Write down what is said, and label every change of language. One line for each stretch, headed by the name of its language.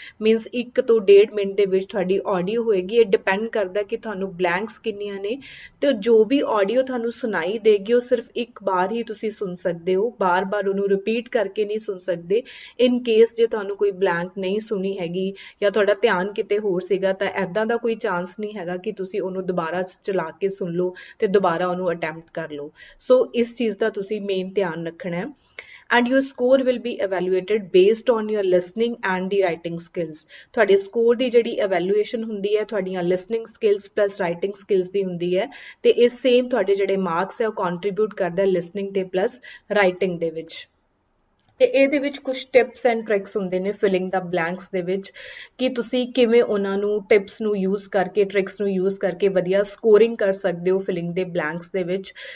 Punjabi: Means 1 ਤੋਂ 1.5 minute ਦੇ ਵਿੱਚ ਤੁਹਾਡੀ ਆਡੀਓ ਹੋਏਗੀ। ਇਹ ਡਿਪੈਂਡ ਕਰਦਾ ਕਿ ਤੁਹਾਨੂੰ ਬਲੈਂਕਸ ਕਿੰਨੀਆਂ ਨੇ ਤੇ ਜੋ ਵੀ ਆਡੀਓ ਤੁਹਾਨੂੰ ਸੁਣਾਈ ਦੇਗੀ ਉਹ ਸਿਰਫ ਇੱਕ ਵਾਰ ਹੀ ਤੁਸੀਂ ਸੁਣ ਸਕਦੇ ਹੋ, ਬਾਰ-ਬਾਰ ਉਹਨੂੰ ਰਿਪੀਟ ਕਰਕੇ ਨਹੀਂ ਸੁਣ ਸਕਦੇ। ਇਨ ਕੇਸ ਜੇ ਤੁਹਾਨੂੰ ਕੋਈ ਬਲੈਂਕ ਨਹੀਂ ਸੁਣੀ ਹੈਗੀ ਜਾਂ ਤੁਹਾਡਾ ਧਿਆਨ ਕਿਤੇ ਹੋਰ ਸੀਗਾ ਤਾਂ ਐਦਾਂ ਦਾ ਕੋਈ ਚਾਂਸ ਨਹੀਂ ਹੈਗਾ ਕਿ ਤੁਸੀਂ ਉਹਨੂੰ ਦੁਬਾਰਾ ਚਲਾ ਕੇ ਸੁਣ ਲਓ ਤੇ ਦੁਬਾਰਾ ਉਹਨੂੰ ਅਟੈਂਪਟ ਕਰ ਲਓ। ਸੋ ਇਸ ਚੀਜ਼ ਦਾ ਤੁਸੀਂ ਮੇਨ ਧਿਆਨ ਰੱਖਣਾ ਹੈ
English: and your score will be evaluated based on your listening and the writing skills।
Punjabi: ਤੁਹਾਡੇ ਸਕੋਰ ਦੀ ਜਿਹੜੀ evaluation ਹੁੰਦੀ ਹੈ ਤੁਹਾਡੀਆਂ
English: listening skills plus writing skills
Punjabi: ਦੀ ਹੁੰਦੀ ਹੈ ਤੇ ਇਹ ਸੇਮ ਤੁਹਾਡੇ ਜਿਹੜੇ ਮਾਰਕਸ ਹੈ ਉਹ contribute ਕਰਦਾ listening ਤੇ plus writing ਦੇ ਵਿੱਚ। ਤੇ ਇਹਦੇ ਵਿੱਚ ਕੁਝ ਟਿਪਸ ਐਂਡ ਟ੍ਰਿਕਸ ਹੁੰਦੇ ਨੇ ਫਿਲਿੰਗ ਦਾ ਬਲੈਂਕਸ ਦੇ ਵਿੱਚ ਕਿ ਤੁਸੀਂ ਕਿਵੇਂ ਉਹਨਾਂ ਨੂੰ ਟਿਪਸ ਨੂੰ ਯੂਜ਼ ਕਰਕੇ ਟ੍ਰਿਕਸ ਨੂੰ ਯੂਜ਼ ਕਰਕੇ ਵਧੀਆ ਸਕੋਰਿੰਗ ਕਰ ਸਕਦੇ ਹੋ ਫਿਲਿੰਗ ਦੇ ਬਲੈਂਕਸ ਦੇ ਵਿੱਚ।